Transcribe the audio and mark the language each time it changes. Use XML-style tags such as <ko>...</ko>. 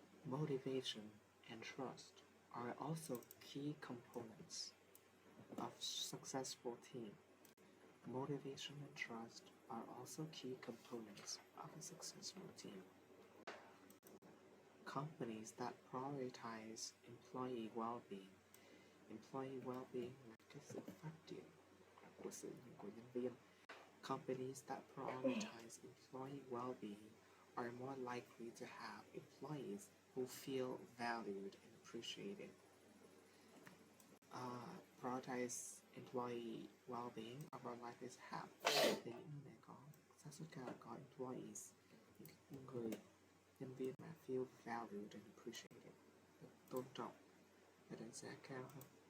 <en>Motivation and trust are also key components of successful team. Motivation and trust are also key components of a successful team. Companies that prioritize employee well-being. Employee well-being</en> <vi>là cái sự phát triển của nhân viên.</vi> <en>Companies that prioritize employee well-being are more likely to have employees who feel valued and appreciated. Prioritize employee well-being are more likely to have</en> <vi>thì những người có xác suất cao có employees, những người nhân viên mà</vi> <en>feel valued and appreciated,</en> <vi>được tôn trọng và đánh giá cao hơn.</vi>